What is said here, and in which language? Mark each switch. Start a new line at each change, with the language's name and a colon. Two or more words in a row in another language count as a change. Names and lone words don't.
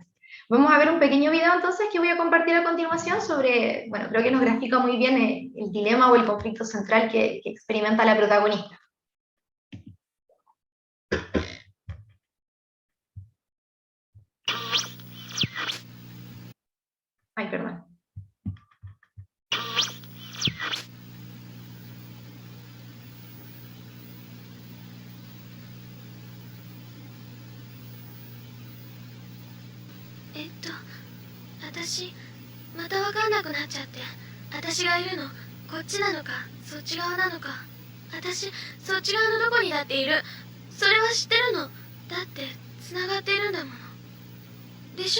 Spanish: Vamos a ver un pequeño video entonces que voy a compartir a continuación sobre, bueno, creo que nos grafica muy bien el dilema o el conflicto central que experimenta la protagonista. Ay, perdón.
Japanese: 私また分かんなくなっちゃって、私がいるのこっちなのかそっち側なのか、私そっち側のどこにだっている、それは知ってるの、だってつながっているんだものでしょ。